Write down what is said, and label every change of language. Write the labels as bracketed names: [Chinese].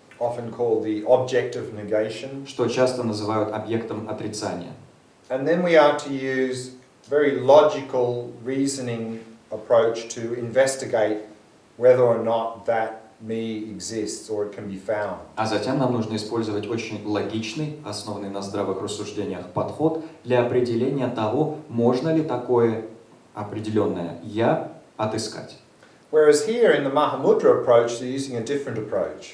[English] Often called the object of negation. [Russian] что часто называют объектом отрицания. [English] And then we are to use very logical reasoning approach to investigate whether or not that me exists or it can be found. [Russian] А затем нам нужно использовать очень логичный, основанный на здравых рассуждениях подход для определения того, можно ли такое определенное «я» отыскать. [English] Whereas here in the Mahamudra approach, they're using a different approach.